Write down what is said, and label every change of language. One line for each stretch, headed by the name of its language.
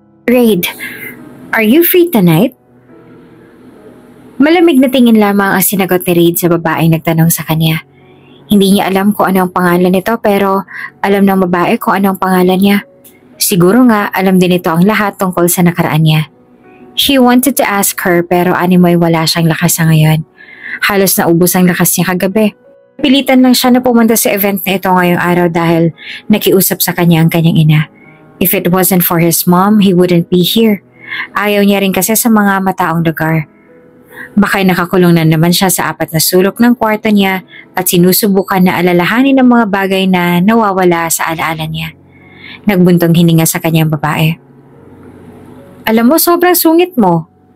English: Reid, are you free tonight?
Filipino: Malamig na tingin lamang ang sinagot ni Reid sa babaeng nagtanong sa kanya. Hindi niya alam kung ano ang pangalan nito pero alam ng babae kung ano ang pangalan niya. Siguro nga alam din ito ang lahat tungkol sa nakaraan niya.
English: He wanted to ask her
Filipino: pero animoy wala siyang lakas sa ngayon. Halos naubos ang lakas niya kagabi. Pilitan lang siya na pumunta sa event na ito ngayong araw dahil nakiusap sa kanya ang kanyang ina.
English: If it wasn't for his mom, he wouldn't be here.
Filipino: Ayaw niya rin kasi sa mga mataong lugar. Baka'y nakakulong na naman siya sa 4 na sulok ng kwarto niya at sinusubukan na alalahanin ang mga bagay na nawawala sa alaala niya. Nagbuntong hininga sa kanyang babae. Alam mo, sobrang sungit mo.